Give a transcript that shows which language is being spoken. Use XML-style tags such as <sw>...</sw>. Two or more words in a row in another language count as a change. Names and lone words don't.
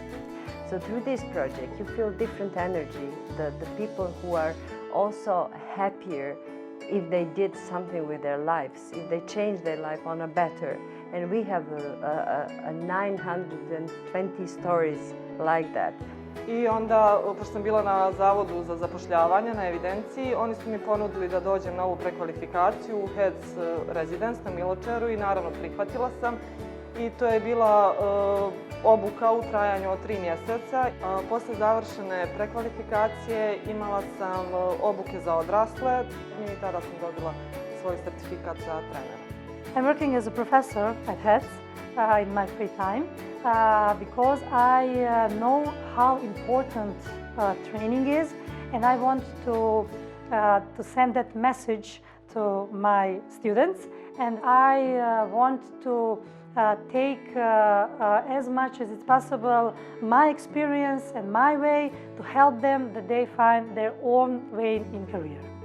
<en>So through this project, you feel different energy, the people who are also happier if they did something with their lives, if they changed their life on a better. And we have a 920 stories like that.</en> <sr>I onda, pošto sam bila na Zavodu za zapošljavanje, na evidenciji, oni su mi ponudili da dođem na ovu prekvalifikaciju u Heads Residence na Miločeru i naravno prihvatila sam. I to je bila obuka u trajanju od 3 mjeseca. Posle završene prekvalifikacije imala sam obuke za odrasle i tada sam dobila svoj sertifikat za trenera.</sr> <en>I'm working as a professor at HETS in my free time because I know how important training is, and I want to send that message to my students, and I want to take as much as it's possible my experience and my way to help them that they find their own way in career.</en>